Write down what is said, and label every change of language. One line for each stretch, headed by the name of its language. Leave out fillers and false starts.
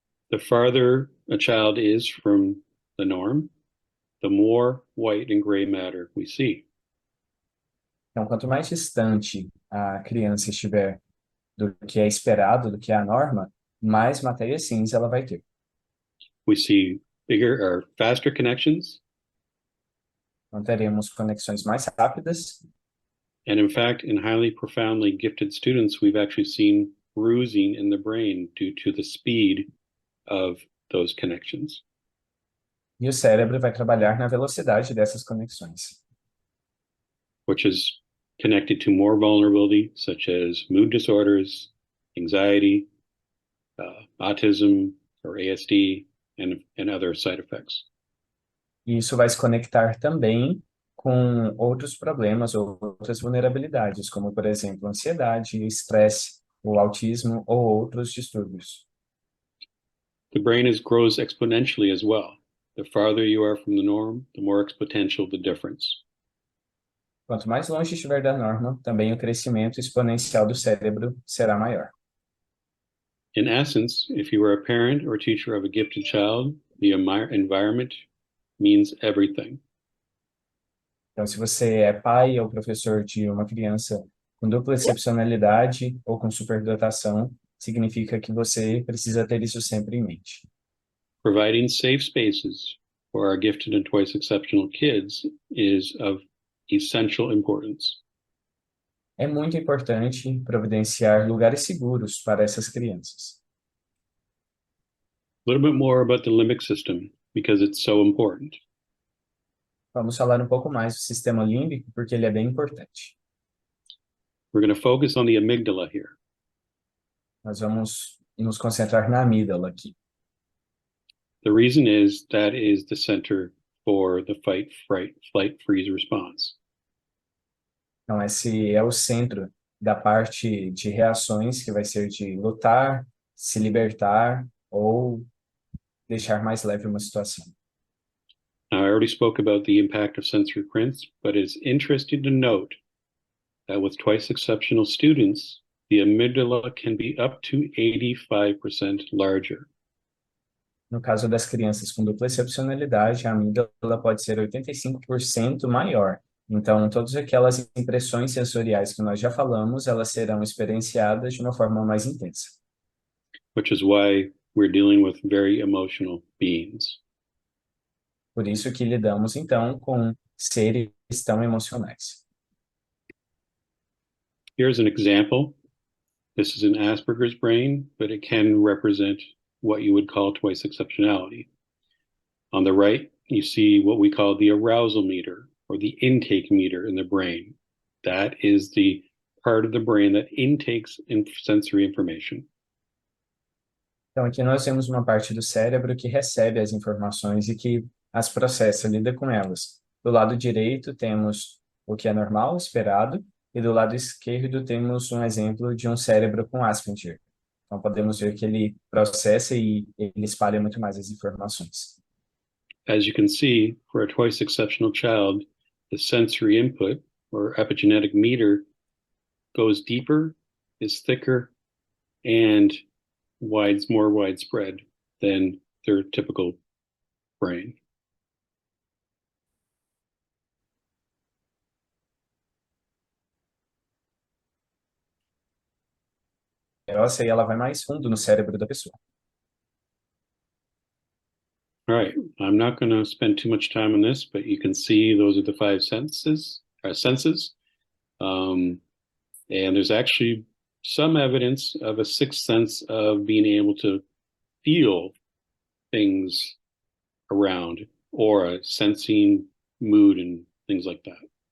English: The farther a child is from the norm, the more white and gray matter we see.
Portuguese: Então, quanto mais distante a criança estiver do que é esperado, do que é a norma, mais matéria cinza ela vai ter.
English: We see bigger or faster connections.
Portuguese: Então, teremos conexões mais rápidas.
English: And in fact, in highly profoundly gifted students, we've actually seen bruising in the brain due to the speed of those connections.
Portuguese: E o cérebro vai trabalhar na velocidade dessas conexões,
English: which is connected to more vulnerability, such as mood disorders, anxiety, autism, or ASD, and other side effects.
Portuguese: E isso vai se conectar também com outros problemas ou outras vulnerabilidades, como, por exemplo, ansiedade, estresse, o autismo ou outros distúrbios.
English: The brain grows exponentially as well. The farther you are from the norm, the more exponential the difference.
Portuguese: Quanto mais longe estiver da norma, também o crescimento exponencial do cérebro será maior.
English: In essence, if you are a parent or teacher of a gifted child, the environment means everything.
Portuguese: Então, se você é pai ou professor de uma criança com dupla excepcionalidade ou com superdotação, significa que você precisa ter isso sempre em mente.
English: Providing safe spaces for our gifted and twice exceptional kids is of essential importance.
Portuguese: É muito importante providenciar lugares seguros para essas crianças.
English: A little bit more about the limbic system because it's so important.
Portuguese: Vamos falar um pouco mais do sistema límbico, porque ele é bem importante.
English: We're going to focus on the amygdala here.
Portuguese: Nós vamos nos concentrar na amígdala aqui.
English: The reason is that is the center for the fight, fright, flight, freeze response.
Portuguese: Então, esse é o centro da parte de reações, que vai ser de lutar, se libertar ou deixar mais leve uma situação.
English: Now, I already spoke about the impact of sensory prints, but it's interesting to note that with twice exceptional students, the amygdala can be up to 85% larger.
Portuguese: No caso das crianças com dupla excepcionalidade, a amígdala pode ser 85% maior. Então, todas aquelas impressões sensoriais que nós já falamos, elas serão experienciadas de uma forma mais intensa.
English: Which is why we're dealing with very emotional beings.
Portuguese: Por isso que lidamos, então, com seres tão emocionais.
English: Here's an example. This is an Asperger's brain, but it can represent what you would call twice exceptionality. On the right, you see what we call the arousal meter or the intake meter in the brain. That is the part of the brain that intakes sensory information.
Portuguese: Então, aqui nós temos uma parte do cérebro que recebe as informações e que as processa, lida com elas. Do lado direito temos o que é normal, esperado, e do lado esquerdo temos um exemplo de um cérebro com Asperger. Então, podemos ver que ele processa e ele espalha muito mais as informações.
English: As you can see, for a twice exceptional child, the sensory input, or epigenetic meter, goes deeper, is thicker, and more widespread than their typical brain.
Portuguese: Grossa e ela vai mais fundo no cérebro da pessoa.
English: All right, I'm not going to spend too much time on this, but you can see those are the five senses. And there's actually some evidence of a sixth sense of being able to feel things around, aura, sensing, mood, and things like that.